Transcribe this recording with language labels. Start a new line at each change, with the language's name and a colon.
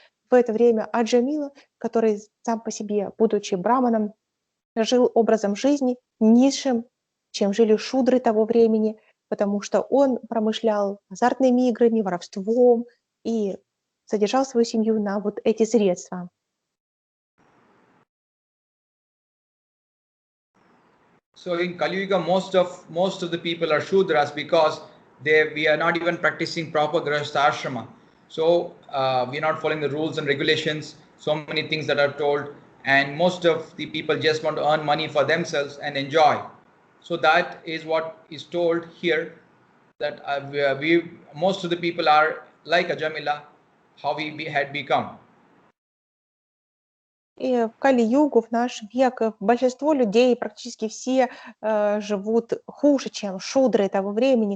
Russian: в это время Аджамила, который сам по себе, будучи браманом, жил образом жизни низшим, чем жили шудры того времени, потому что он промышлял азартными играми, воровством и содержал свою семью на вот эти средства.
English: So in Kali Yuga, most of the people are Shudras because we are not even practicing proper grihastha ashrama. So we are not following the rules and regulations. So many things that are told, and most of the people just want to earn money for themselves and enjoy. So that is what is told here. That most of the people are like Ajamila, how we had become.
Russian: И в Кали-югу, в наш век, большинство людей, практически все, живут хуже, чем шудры того времени.